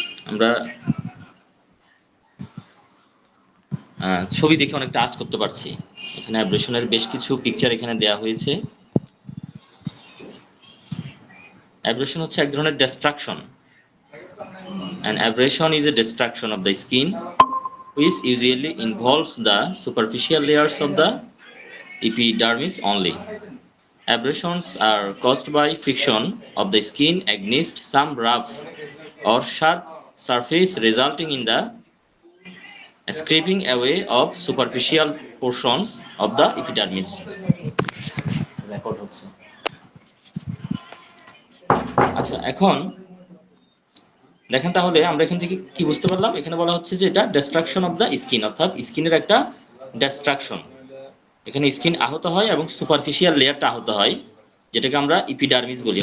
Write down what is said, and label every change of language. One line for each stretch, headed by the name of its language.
Bangla: আমরা ছবি দেখে অনেকটা আঁচ করতে পারছি। এখানে অ্যাব্রেশনের বেশ কিছু পিকচার এখানে দেওয়া হয়েছে। অ্যাব্রেশন হচ্ছে এক ধরনের distraction.
English: An abrasion is a destruction of the skin which usually involves the superficial layers of the epidermis only. Abrasions are caused by friction of the skin against some rough or sharp surface, resulting in the scraping away of superficial portions of the epidermis.
Bangla: Record হচ্ছে। আচ্ছা, এখন দেখেন তাহলে আমরা এখান থেকে কি বুঝতে পারলাম? এখানে বলা হচ্ছে যে এটা
English: destruction of the skin,
Bangla: অর্থাৎ স্কিনের একটা ডিস্ট্রাকশন। এখানে স্কিন আহত হয় এবং সুপারফিশিয়াল লেয়ারটা আহত হয়, যেটাকে আমরা ইপিডার্মিস বলি।